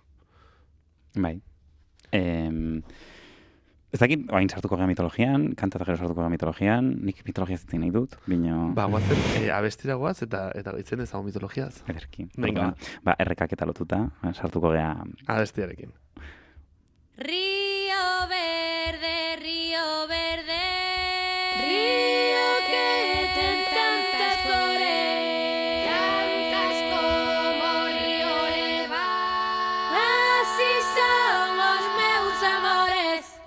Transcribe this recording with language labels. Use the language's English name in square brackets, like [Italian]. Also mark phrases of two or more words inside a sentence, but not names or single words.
[Basque] Bai. Ez dakit, oain sartuko gara mitologian, kanta eta gero sartuko gara mitologian, nik mitologia zitzen nahi dut, bino... Ba, guazen, abestira guaz eta itzen ezago mitologiaz. Ederki. Venga. Ba, errekak eta lotuta, sartuko gara... Abestiarekin. [Galician] Río verde, río que ten tantas flores, tantas como río elevado. Así son os meus amores.